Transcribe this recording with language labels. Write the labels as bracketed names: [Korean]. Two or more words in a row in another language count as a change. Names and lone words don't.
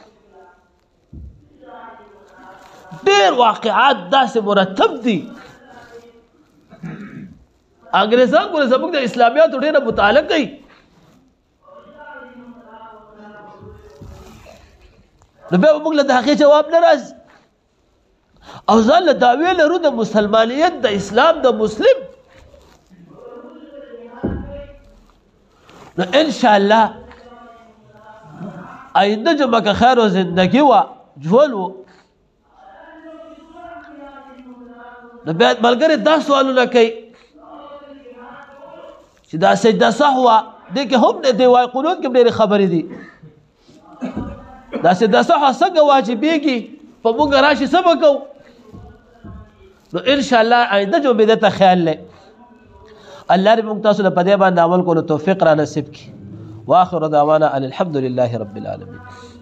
[Pashto] ډېر واقعات داسې مرتب دي انګریزان ګوره زموږ د اسلامیاتو ډېره مطالعه کوي نو بیا به موږ له د هغې جواب نه راځي او ځان له دعوې لرو د مسلمانیت د اسلام د مسلم نو انشاءالله [Persian] آینده جمعه که خیر و زندگی [Pashto] و ژوند و نو بیا ملګري دا سوالونه کوي چې دا سجده سهوه دې کې هم دی وایي قنوت کې هم ډېرې خبرې دي دا سجده سهوه څنګه واجبېږي په موږ راشي څه به کوو نو انشاءالله آینده جمعې دې ته خیال لې الله دې موږ تاسو له په دې باندې عمل کولو توفیق را نصیب کړي [Arabic] واخر دعوانا ان الحمد لله رب العالمين